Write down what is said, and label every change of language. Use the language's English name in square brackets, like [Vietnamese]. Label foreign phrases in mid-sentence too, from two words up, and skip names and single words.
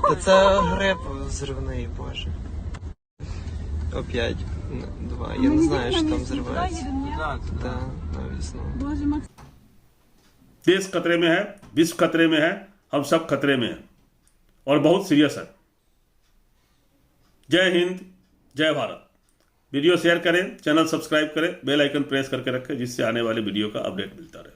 [Ukrainian] Та це гриб зривний, боже. Опять 2. Я не знаю, що там зривається. [Russian] Да, на весну. [Hindi] देश खतरे में है, विश्व खतरे में है, हम सब खतरे में हैं और बहुत सीरियस है। जय हिंद, जय भारत। [English] video share [Hindi] करें, [English] channel subscribe [Hindi] करें, [English] bell icon press [Hindi] करके रखें, जिससे आने वाले वीडियो का अपडेट मिलता रहे।